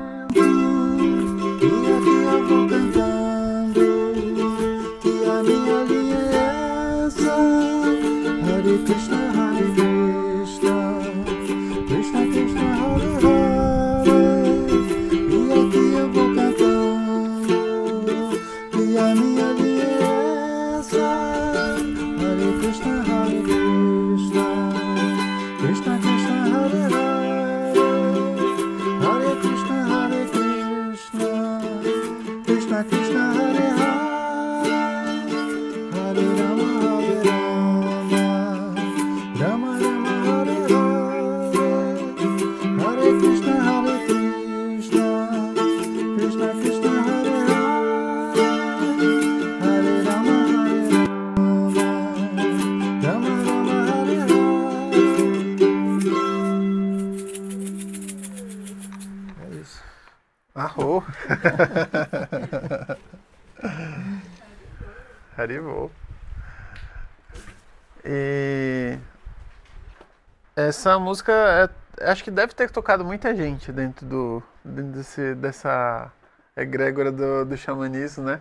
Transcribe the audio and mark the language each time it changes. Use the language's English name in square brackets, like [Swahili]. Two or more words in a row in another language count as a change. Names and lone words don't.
[Portuguese] E aqui eu vou cantando que a minha linha é essa: [Sanskrit] Hare Krishna, Hare Krishna, Krishna Krishna, Hare Hare. [Portuguese] E aqui eu vou cantando que a minha linha é essa: [Sanskrit] Hare Krishna, Hare Krishna, Krishna Krishna, Hare Hare, Hare Krishna, Hare Krishna, Krishna Krishna, Hare Hare, Hare Rama, Hare Rama, Rama Rama, Hare Hare, Hare Krishna, Hare Krishna, Krishna Krishna, Hare Hare, Hare Rama, Hare Rama, Rama Rama, Hare Hare. [Portuguese] É isso. [Sanskrit] Arrou! Haribou. [Portuguese] E essa música acho que deve ter tocado muita gente dentro dessa egrégora do xamanismo, né?